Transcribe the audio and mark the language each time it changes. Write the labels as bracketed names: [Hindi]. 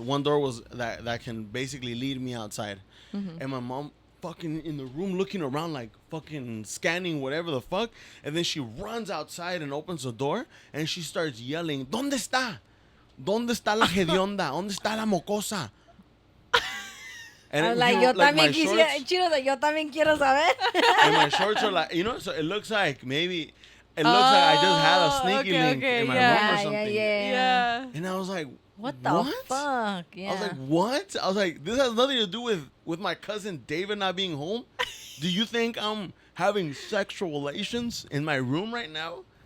[English] One door was that can basically lead me outside, and my mom fucking in the room looking around like fucking scanning whatever the fuck, and then she runs outside and opens the door and she starts yelling, [Spanish] ¿Dónde está? ¿Dónde está la hedionda? ¿Dónde está la mocosa? [English] And I'm like, [Spanish] yo también quisiera, Cheeto, yo también quiero saber. [English] And my shorts are like, so it looks like maybe it looks like I just had a sneaky link okay, in my yeah. room or something. Yeah. And I was like, What the fuck? Yeah. I was like, what? I was like, this has nothing to do with my cousin David not being home. Do you think I'm having sexual relations in my room right now?